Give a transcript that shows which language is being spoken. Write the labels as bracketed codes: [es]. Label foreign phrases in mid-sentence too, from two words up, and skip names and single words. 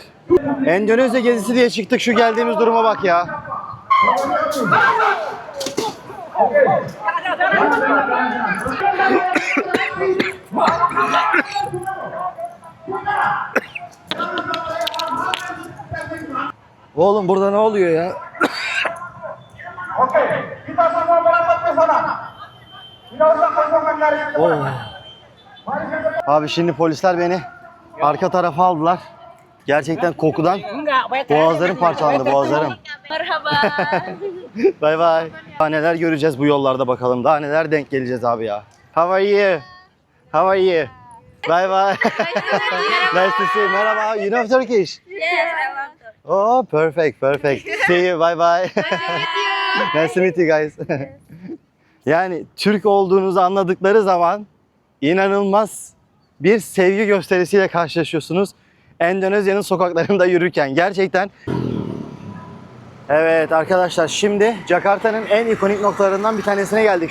[tr] Endonezya gezisi diye çıktık, şu geldiğimiz duruma bak ya. Oğlum burada ne oluyor ya? [id] Oke, kita semua merapat ke sana. Tidak usah kosongkan dari itu. Oh. [tr] Abi şimdi polisler beni arka tarafa aldılar. Gerçekten kokudan boğazlarım parçalandı, boğazlarım. Merhaba. [en] Bye bye. [tr] Daha neler göreceğiz bu yollarda bakalım. Daha neler denk geleceğiz abi ya. [en] How are you? How are you? Bye bye. Nice to see you. Merhaba. You know Turkish? Yes, I love to. Oh, perfect, perfect. See you. Bye bye. Nice to meet you guys. [tr] Yani Türk olduğunuzu anladıkları zaman inanılmaz bir sevgi gösterisiyle karşılaşıyorsunuz. Endonezya'nın sokaklarında yürürken gerçekten. Evet arkadaşlar, şimdi Jakarta'nın en ikonik noktalarından bir tanesine geldik.